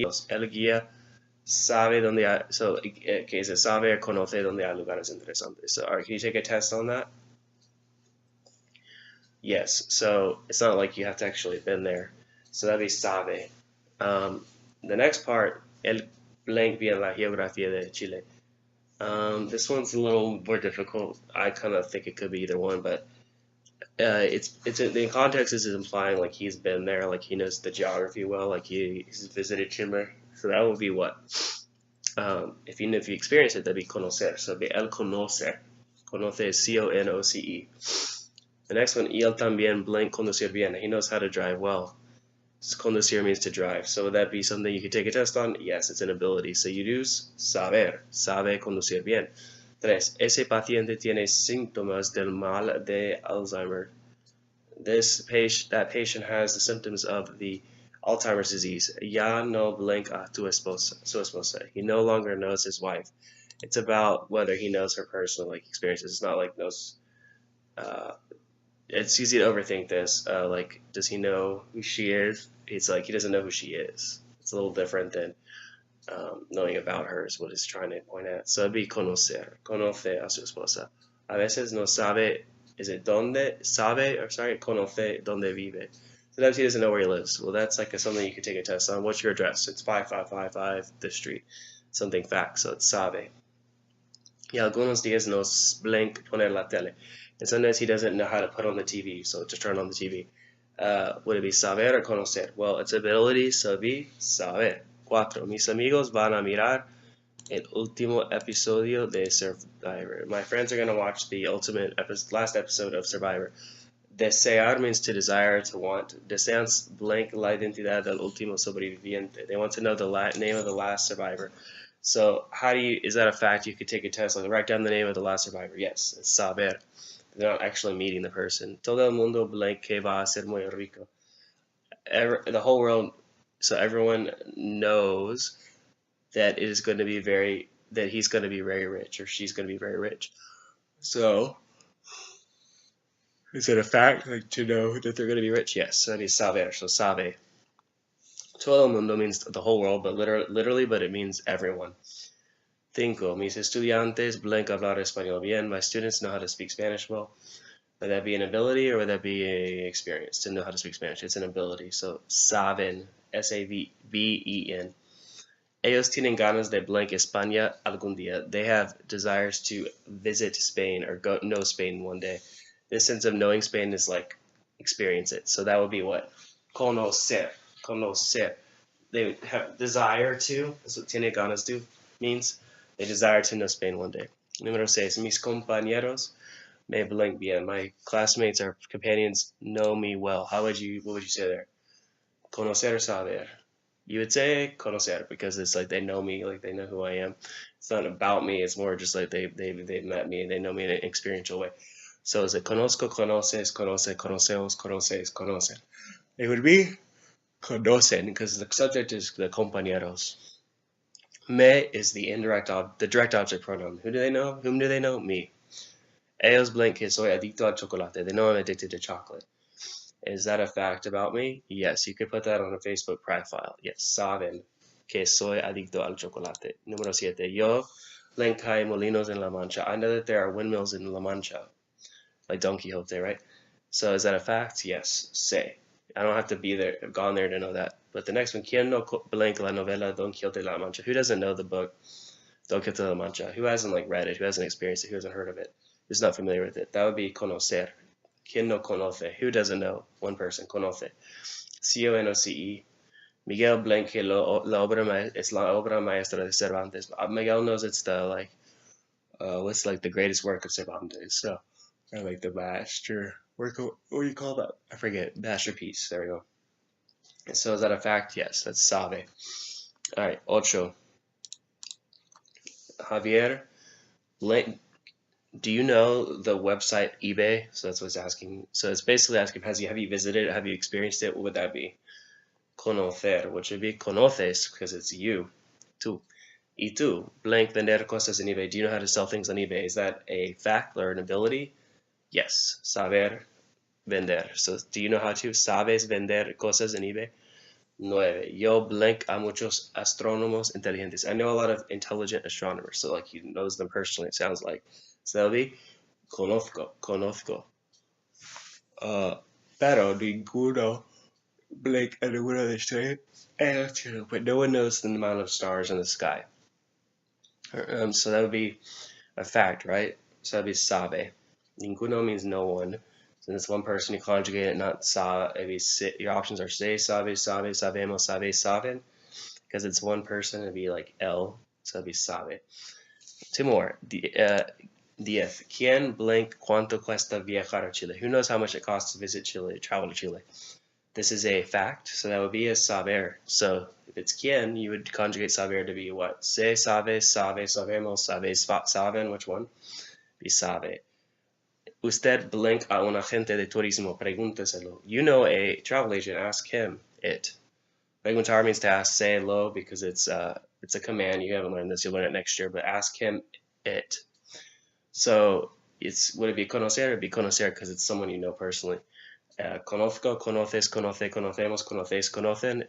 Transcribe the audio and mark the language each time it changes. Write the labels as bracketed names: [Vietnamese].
[Spanish] El guía sabe donde hay, so que se sabe conoce donde hay lugares interesantes. [English] So, can you take a test on that? Yes. So it's not like you have to actually have been there. So that'd be sabe. The next part, [Spanish] el blank bien la geografía de Chile. [English] This one's a little more difficult. I kind of think it could be either one, but it's the context is implying like he's been there, like he knows the geography well, like he's visited Chile. So that would be what? If you experience it, that'd be conocer. So it'd be el conocer. Conoce is C-O-N-O-C-E. The next one, [Spanish] y él también blank conducir bien. [English] He knows how to drive well. Conducir means to drive. So would that be something you could take a test on? Yes, it's an ability. So you use saber. Sabe conducir bien. [Spanish] Tres, ese paciente tiene síntomas del mal de Alzheimer. [English] That patient has the symptoms of the Alzheimer's disease. [Spanish] Ya no blank a su esposa. [English] He no longer knows his wife. It's about whether he knows her personal experiences. It's not like knows. It's easy to overthink this. Does he know who she is? It's like he doesn't know who she is. It's a little different than knowing about her is what it's trying to point at. So it'd be [Spanish] conocer. Conoce a su esposa. A veces no sabe, is it donde? Sabe, [English] or sorry, [Spanish] conoce donde vive. [English] Sometimes he doesn't know where he lives. Well, that's like something you could take a test on. What's your address? It's 5555 this street. Something fact, so it's sabe. [Spanish] Y algunos días nos blank poner la tele. [English] And sometimes he doesn't know how to put on the TV, so just turn on the TV. Would it be saber or conocer? Well, it's ability, so it'd be saber. [Spanish] 4. Mis amigos van a mirar el último episodio de Survivor. [English] My friends are going to watch the last episode of Survivor. Desear means to desire, to want. [Spanish] Desean blank la identidad del último sobreviviente. [English] They want to know the name of the last survivor. So is that a fact? You could take a test, like write down the name of the last survivor. Yes, it's saber. They're not actually meeting the person. [Spanish] Todo el mundo blank que va a ser muy rico. [English] The whole world, so everyone knows that it is going to be that he's going to be very rich or she's going to be very rich. So, is it a fact, like to know that they're going to be rich? Yes, so that is saber, so sabe. [Spanish] Todo el mundo [English] means the whole world, but literally, but it means everyone. 5. [Spanish] Mis estudiantes blank hablar español bien. [English] My students know how to speak Spanish well. Would that be an ability or would that be an experience to know how to speak Spanish? It's an ability. So saben, S-A-V-E-N. [Spanish] Ellos tienen ganas de blank España algún día. [English] They have desires to visit Spain or know Spain one day. This sense of knowing Spain is like experience it. So that would be what? Conocer. Conocer. They have desire to. That's what [Spanish] tiene ganas do [English] means. They desire to know Spain one day. [Spanish] Número 6. Mis compañeros me blank bien. [English] My classmates or companions know me well. What would you say there? Conocer, saber. You would say conocer because it's like they know me, like they know who I am. It's not about me. It's more just like they've met me and they know me in an experiential way. So is it conozco, conoces, conoce, conocemos, conoces, conocen? It would be conocen because the subject is the compañeros. Me is the direct object pronoun. Who do they know? Whom do they know? Me. [Spanish] Ellos blank que soy adicto al chocolate. [English] They know I'm addicted to chocolate. Is that a fact about me? Yes, you could put that on a Facebook profile. [Spanish] Yes, saben que soy adicto al chocolate. Número 7. Yo blank hay molinos en La Mancha. [English] I know that there are windmills in La Mancha. Like Don Quixote, right? So is that a fact? Yes, say. I don't have to be there, gone there to know that. But the next one, [Spanish] ¿Quién no blank la novela Don Quixote de la Mancha? [English] Who doesn't know the book Don Quixote de la Mancha? Who hasn't read it? Who hasn't experienced it? Who hasn't heard of it? Who's not familiar with it? That would be conocer. [Spanish] ¿Quién no conoce? [English] Who doesn't know? One person, conoce. C-O-N-O-C-E. [Spanish] Miguel blank que es la obra maestra de Cervantes. [English] Miguel knows it's the what's like the greatest work of Cervantes. So, or like the master work. What do you call that? I forget. Masterpiece. There we go. So is that a fact? Yes, that's sabe. All right, 8. Javier, do you know the website eBay? So that's what it's asking. So it's basically asking, have you visited it? Have you experienced it? What would that be? Conocer, which would be conoces, because it's you. Tú. [Spanish] Y tú, blank vender cosas en eBay. [English] Do you know how to sell things on eBay? Is that a fact or an ability? Yes, saber vender. So do you know how to? [Spanish] ¿Sabes vender cosas en eBay? 9. Yo blank a muchos astrónomos inteligentes. [English] I know a lot of intelligent astronomers, so like he knows them personally, it sounds like. So that'll be conozco. [Spanish] Pero ninguno blank ninguno de ustedes. [English] But no one knows the amount of stars in the sky. So that would be a fact, right? So that'd be sabe. Ninguno means no one. So it's one person, you conjugate it, not sa. Your options are se, sabe, sabe, sabemos, sabe, saben. Because it's one person, it'd be like el. So it'd be sabe. 2 more. 10. [Spanish] ¿Quién blank cuánto cuesta viajar a Chile? [English] Who knows how much it costs to visit Chile, travel to Chile? This is a fact, so that would be a saber. So If it's quien, you would conjugate saber to be what? Se, sabe, sabe, sabemos, sabe, saben, which one? Be sabe. [Spanish] Usted blank a un agente de turismo, pregúnteselo. [English] You know a travel agent, ask him it. Preguntar means to ask, say lo, because it's a command. You haven't learned this, you'll learn it next year, but ask him it. So would it be conocer? It'd be conocer because it's someone you know personally. Conozco, conoces, conoce, conocemos, conoces, conocen.